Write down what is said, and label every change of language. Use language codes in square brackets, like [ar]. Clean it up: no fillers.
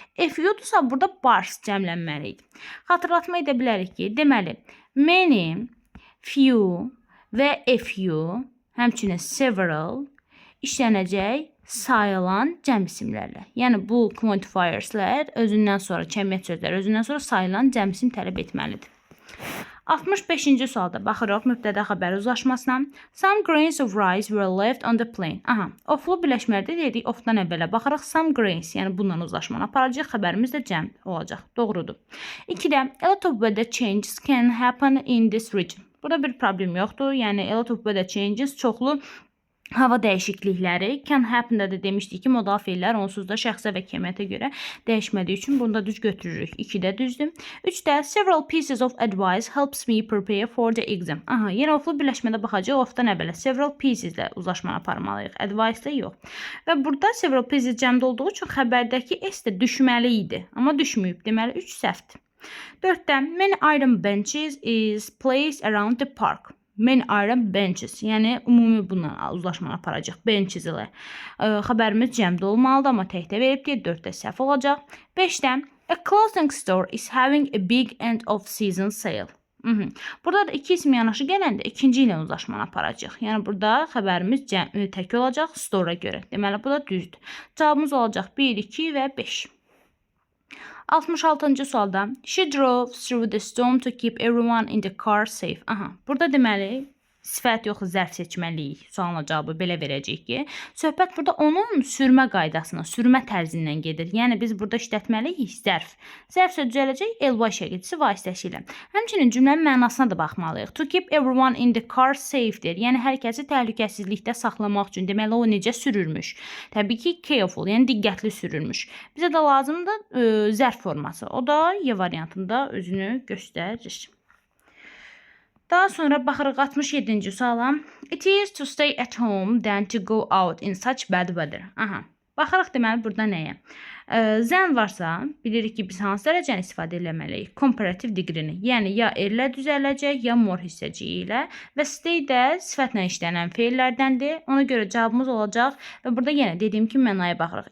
[az] FU-dursa burada bars cəmlənməlidir. Xatırlatma edə bilərik ki, deməli, many, few və FU, həmçinin several işlənəcək sayılan cəm isimlərlə. Yəni bu quantifierslər özündən sonra, kəmiyyət sözləri özündən sonra sayılan cəm isim tələb etməlidir. 65-ci sualda baxırıq mübtəda xəbər uzlaşmasına. [en] Some grains of rice were left on the plane. [az] Oflu birləşmələrdə dedik, ofdan əvvələ baxırıq. [en] Some grains, [az] yəni bununla uzlaşmanı aparacaq. Xəbərimiz də cəm olacaq. Doğrudur. 2-də [en] a lot of weather changes can happen in this region. [az] Burada bir problem yoxdur. Yəni [en] a lot of weather changes [az] çoxlu hava dəyişiklikləri [en] can happen- [az] da da demişdik ki, modal feillər onsuz da şəxsə və kəmiyyətə görə dəyişmədiyi üçün bunu da düz götürürük. 2-də düzdür. 3-də [en] several pieces of advice helps me prepare for the exam. [az] Yenə oflu birləşmədə baxacaq. Ofdan əvvələ [en] several pieces [az] ilə uzlaşmanı aparmalıyıq. Advice də yox. Və burada [en] several pieces [az] cəmdə olduğu üçün xəbərdəki S də düşməli idi. Amma düşməyib. Deməli 3 səhvdir. 4-də [en] many iron benches is placed around the park. Many iron benches, [az] yəni ümumi bununla uzlaşmanı aparacaq. Benches ilə xəbərimiz cəmdə olmalıdır, amma təkdə verib deyə 4-də səhv olacaq. 5-də [en] a clothing store is having a big end of season sale. [az] Burada da 2 isim yanaşı gələndə ikinci ilə uzlaşmanı aparacaq. Yəni burada xəbərimiz tək olacaq store-a görə. Deməli bu da düzdür. Cavabımız olacaq 1, 2 və 5. 66-cı sualda [en] she drove through the storm to keep everyone in the car safe. [az] Burada deməli sifət yox, zərf seçməliyik. Sualına cavabı belə verəcəyik ki, söhbət burada onun sürmə qaydasına, sürmə tərzindən gedir. Yəni biz burada işlətməliyik zərf. Zərf sözü düzələcək ly şəklisi vasitəsilə. Həmçinin cümlənin mənasına da baxmalıyıq. [en] To keep everyone in the car safe-dir. [az] Yəni hər kəsi təhlükəsizlikdə saxlamaq üçün. Deməli o necə sürürmüş? Təbii ki careful, yəni diqqətli sürürmüş. Bizə də lazımdır zərf forması. O da Y variantında özünü göstərir. Daha sonra baxırıq 67-ci suala. [en] It is to stay at home than to go out in such bad weather. [az] Baxırıq deməli burada nəyə? Zən varsa, bilirik ki, biz hansı dərəcəni istifadə eləməliyik? Comparative degree-ni. Yəni, ya erlə düzələcək, ya more hissəciyi ilə. Və stay də sifətlə işlənən feillərdəndir. Ona görə cavabımız olacaq. Və burada yenə dediyim ki, mənaya baxırıq.